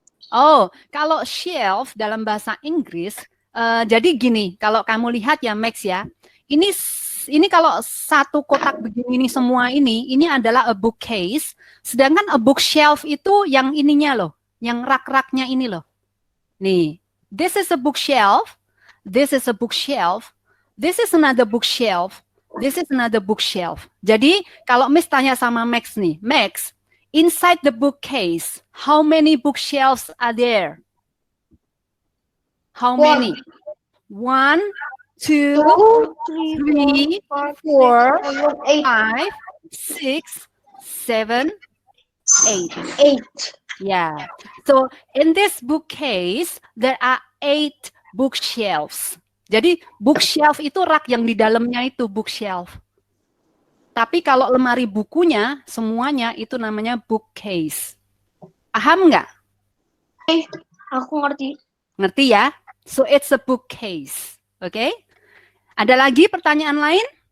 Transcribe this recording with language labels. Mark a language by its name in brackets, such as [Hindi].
[Indonesian] Oh, kalau shelf dalam bahasa Inggris, jadi gini, kalau kamu lihat ya Max ya, ini kalau satu kotak begini semua ini adalah a bookcase, sedangkan a bookshelf itu yang ininya loh, yang rak-raknya ini loh. [English] Nih, this is a bookshelf, this is a bookshelf, this is another bookshelf, this is another bookshelf. [Indonesian] Jadi kalau Miss tanya sama Max nih, Max, [English] inside the bookcase, how many bookshelves are there? How many? 1, 2, 3, 4, 5, 6, 7, 8. Yeah. So in this bookcase, there are 8 bookshelves. [Indonesian] Jadi bookshelf itu rak yang di dalamnya itu bookshelf. Tapi kalau lemari bukunya, semuanya itu namanya bookcase. Paham nggak? Aku ngerti. Ngerti ya? [English] So it's a bookcase. [Indonesian] Oke? Okay? Ada lagi pertanyaan lain?